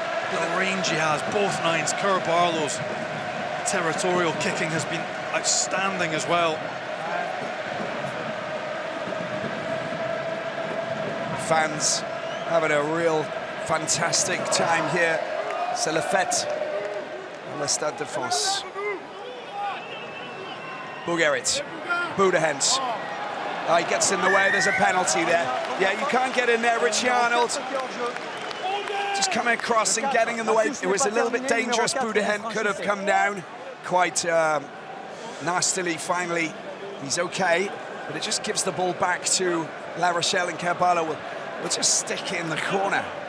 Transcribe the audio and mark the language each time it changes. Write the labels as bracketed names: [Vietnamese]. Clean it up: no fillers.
[English] The range he has, both nines. Kerr-Barlow's territorial kicking has been outstanding as well. Fans having a real fantastic time here. [French] C'est la fête on le Stade de France. [English] Bourgarit. Boudahent. Oh, he gets in the way, there's a penalty there. Yeah, you can't get in there, Richie Arnold. Just coming across and getting in the way. It was a little bit dangerous. Boudahent could have come down quite nastily. Finally, he's okay, but it just gives the ball back to La Rochelle, and Kerr-Barlow will just stick it in the corner.